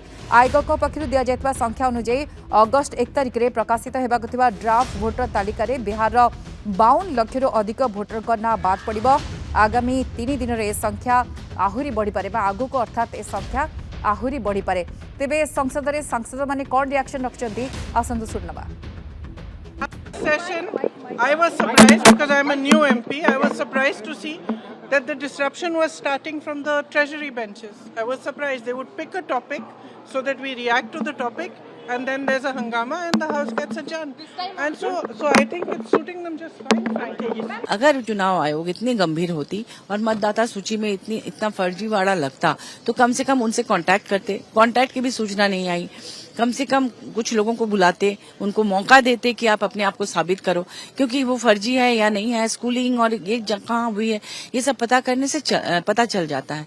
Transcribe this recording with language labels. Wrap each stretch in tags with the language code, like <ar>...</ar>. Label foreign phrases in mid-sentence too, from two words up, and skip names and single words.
<or>ଆୟୋଗ ପକ୍ଷରୁ ଦିଆ ଯାଇଥିବା ସଂଖ୍ୟା ଅନୁସାରେ ଅଗଷ୍ଟ 1 ତାରିଖ ରେ ପ୍ରକାଶିତ ହେବାକୁ ଥିବା ଡ୍ରାଫ୍ଟ ଭୋଟର ତାଲିକା ରେ ବିହାର 52 ଲକ୍ଷ ଅଧିକ ଭୋଟର କୁ ନାଁ ବାଦ ପଡ଼ିବ। ଆଗାମୀ 3 ଦିନ ରେ ସଂଖ୍ୟା ଆହୁରି ବଢ଼ି ପାରେ ବା ଆଗକୁ ଅର୍ଥାତ ଏ ସଂଖ୍ୟା ଆହୁରି ବଢ଼ି ପାରେ। ତେବେ ସଂସଦ ରେ ସାଂସଦ ମାନେ କଣ ରିଆକ୍ସନ ରଖୁଛନ୍ତି ଆସନ୍ତୁ ଶୁଣିବା।</or> <en>Session, I was surprised because I am a new MP. I was surprised to see that the disruption was starting from the treasury benches. I was surprised they would pick a topic so that we react to the topic, and then there's a hangama and the house gets adjourned. And so I think it's suiting them just fine, frankly.</en> <hi>अगर चुनाव आयोग इतनी गंभीर होती और मतदाता सूची में इतना फर्जीवाड़ा लगता तो कम से कम उनसे कांटेक्ट करते। कांटेक्ट की भी सूचना नहीं आई। कम से कम कुछ लोगों को बुलाते, उनको मौका देते कि आप अपने आप को साबित करो, क्योंकि वो फर्जी है या नहीं है, स्कूलिंग और ये कहाँ हुई है, ये सब पता करने से पता चल जाता है।</hi>